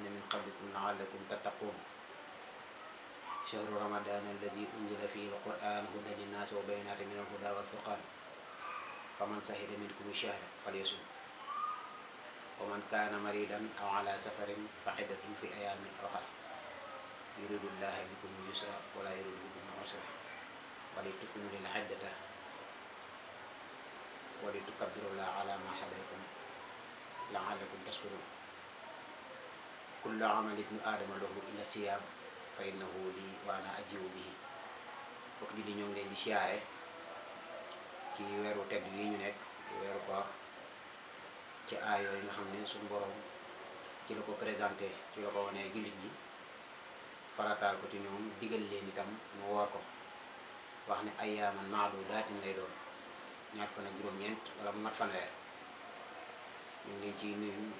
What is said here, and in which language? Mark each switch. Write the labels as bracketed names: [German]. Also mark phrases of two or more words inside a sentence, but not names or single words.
[Arabic] من قبلكم لعلكم تتقون شهر رمضان الذي أنزل فيه القرآن هدى للناس وبينات من الهدى والفرقان فمن شهد منكم الشهر فليصم ومن كان مريضا أو على سفر فعدة في أيام أخرى يريد الله بكم اليسر ولا يريد بكم العسر ولتكملوا العدة ولتكبروا الله على ما هداكم لعلكم تشكرون كل عمل ابن آدم له إلا الصيام فإنه لي وأنا أجزي به [Wolof] bokk julli ñoo ngi leen di siyaare ci weeru tedd yi ñu nekk weeru koor ci aay yooyu nga xam ne suñu borom ci la ko présenté ci la ko wanee jullit ñi farataal ko ci ñoom digal leen itam mu woor ko wax ne [Arabic] أياما معدودات [Wolof] lay doon ñaar fan ak juróom-ñeent wala mu mat fanweer ñu ngi leen ci nuyu di